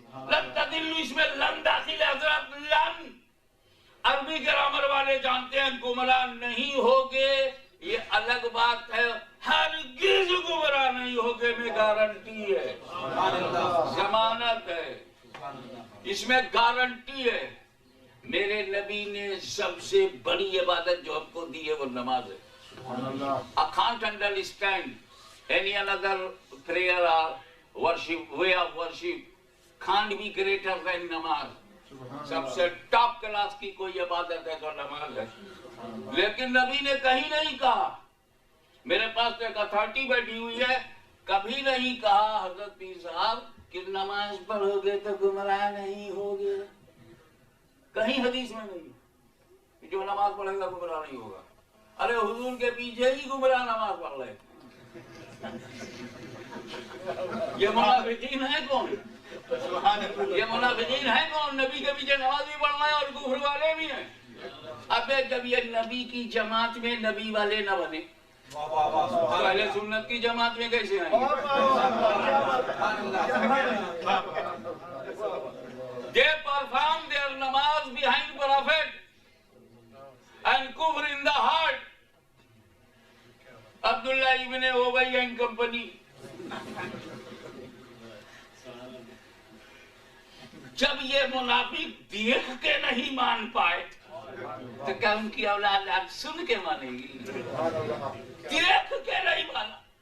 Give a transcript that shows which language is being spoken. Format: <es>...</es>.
<ur>لن تضلوا, اس میں لن داخل حضرت لن, عربی گرامر والے جانتے ہیں گمراہ نہیں ہوگے یہ الگ بات ہے. ہرگز گمراہ نہیں ہوگے میں گارنٹی ہے, ضمانت ہے, اس میں گارنٹی ہے. میرے نبی نے سب سے بڑی عبادت جو ہم کو دی ہے وہ نماز ہے.</ur> <en>I can't understand any another prayer or worship, way of worship can't be greater than namaz.</en> <ur>سب سے ٹاپ کلاس کی کوئی عبادت ہے تو نماز ہے. لیکن نبی نے کہیں نہیں کہا, میرے پاس تو ایک اتھارٹی بیٹھی ہوئی ہے, کبھی نہیں کہا حضرت پیر صاحب کہ نماز پڑھو گے تو گمراہ نہیں ہوگے. کہیں حدیث میں نہیں جو نماز پڑھے گا گمراہ نہیں ہوگا. ارے حضور کے پیچھے ہی گمراہ نماز پڑھ رہے. یہ منافقین ہے کون؟ یہ منافقین ہیں کون؟ نبی کے پیچھے نماز بھی پڑھنا ہے اور کفر والے بھی ہیں. اب جب یہ نبی کی جماعت میں نبی والے نہ بنے تو اہل سنت کی جماعت میں کیسے آئیں گے؟</ur> <en>They perform their namaz behind Prophet and kufr in the heart. Abdullah ibn Ubay and company.</en> <ur>جب یہ منافق دیکھ کے نہیں مان پائے تو کیا ان کی اولاد آج سن کے مانے گی؟ دیکھ کے نہیں مانا.</ur>